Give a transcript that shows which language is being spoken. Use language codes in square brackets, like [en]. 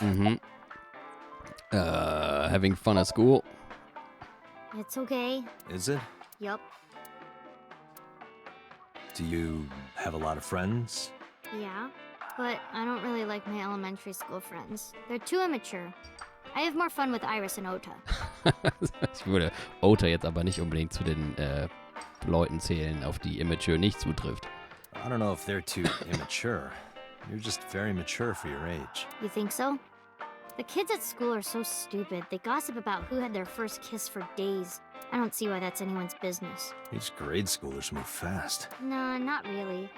[en] Mm-hmm. Having fun at school? It's okay. Is it? Yup. Do you have a lot of friends? Yeah. But I don't really like my elementary school friends. They're too immature. I have more fun with Iris and Ota. [de] Ich würde Ota jetzt aber nicht unbedingt zu den Leuten zählen, auf die Immature nicht zutrifft. [en] I don't know if they're too immature. You're just very mature for your age. You think so? The kids at school are so stupid. They gossip about who had their first kiss for days. I don't see why that's anyone's business. These grade schoolers move fast. Nah, not really.